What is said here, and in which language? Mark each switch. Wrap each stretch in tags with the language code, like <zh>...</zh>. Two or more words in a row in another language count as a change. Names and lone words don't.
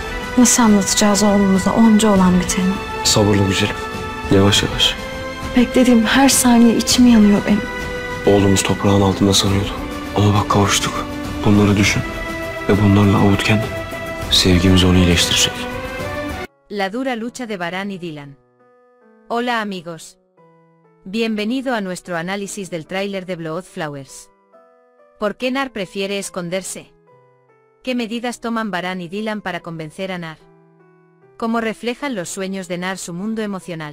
<tr>Nasıl anlatacağız oğlumuza onca olan biteni? Sabırlı güzelim. Yavaş yavaş. Beklediğim her saniye içim yanıyor benim. Oğlumuz toprağın altında sanıyordu. Ama bak kavuştuk. Bunları düşün. Ve bunlarla avut kendini. Sevgimiz onu iyileştirecek.</tr> <es>La dura lucha de Varane y Dylan. Hola amigos. Bienvenido a nuestro análisis del tráiler de Blood Flowers. ¿Por qué Nar prefiere esconderse? ¿Qué medidas toman Varane y Dylan para convencer a Nar? ¿Cómo reflejan los sueños de Nar su mundo emocional?</es>